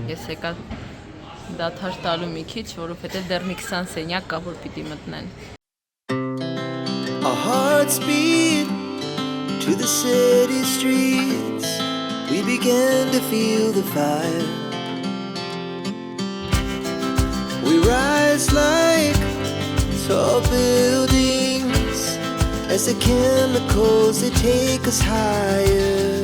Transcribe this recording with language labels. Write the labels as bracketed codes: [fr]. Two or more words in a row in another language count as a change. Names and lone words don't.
[hy] եկա դադար տալու մի քիչ, որովհետև դեռ մի 20 սենյակ կա, որ պիտի մտնեն։ [en] Our hearts beat to the city streets. We began to feel the fire. We rise like tall buildings as the chemicals, they take us higher.